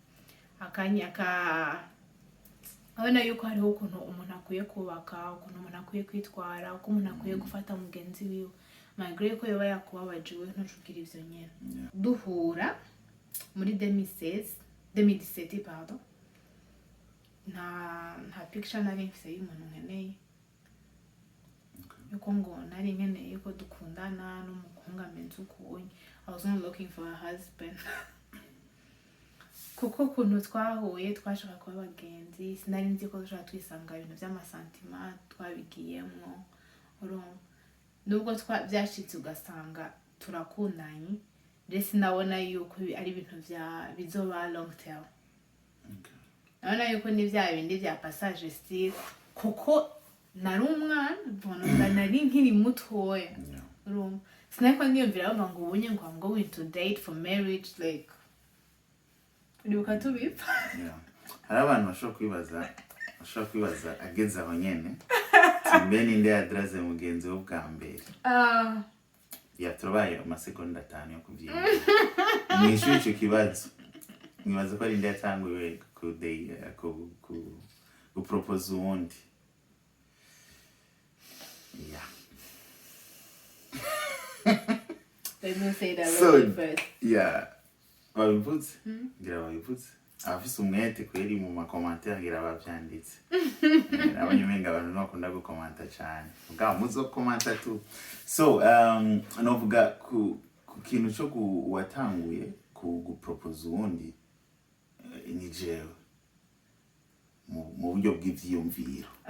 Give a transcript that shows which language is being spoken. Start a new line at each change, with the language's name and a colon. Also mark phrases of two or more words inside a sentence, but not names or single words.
Rundi: abona yuko hariho ukuntu umuntu akwiye kubaka ukuntu umuntu akwiye kwitwara uko umuntu akwiye gufata mugenzi wiwe malgré ko yoba yakubabajiwe ntucugira ivyo nyene duhura muri 2017 pardon nta picture nari mfise y'umuntu nkeneye yuko ngo nari nkeneye ko dukundana n'umuhungu amenzukuye
English: I was not looking for a husband
Rundi: kuko kuntu twahuye twashaka kuba abagenzi sinari nzi ko dushaka twisanga ibintu by'amasantima twabigiyemwo urumva nubwo byashitse ugasanga turakundanye rero sinabona yuko ari ibintu bizoba
English: long term
Rundi: nabona yuko ni bya bindi bya passage style kuko nari umwana mbona nari nkiri mutoya urumva sinako niyumvira ngo ubunye ngo
English: I'm going to date for marriage like
Rundi: uribuka tubipfa hari abantu bashobora kwibaza ageze aho nyene mbe ninde adraze mugenzi wo bwa mbere turabaye amasegonda 5 yo kuvyina mwishuri ico kibazo nibaza ko ari nde yatanguye ku propose uwundi
English: Let me say that first.
Rundi: Babivuze ngira babivuze abafise umwete kweri mu makomantere ngira bavyanditse abanyumenga abantu bakunda gukomanta cyane ubwa muzo komanta tu so novuga ku kintu cyo watanguye ku propose uwundi ni jewe mu buryo bw'ivyiyumviro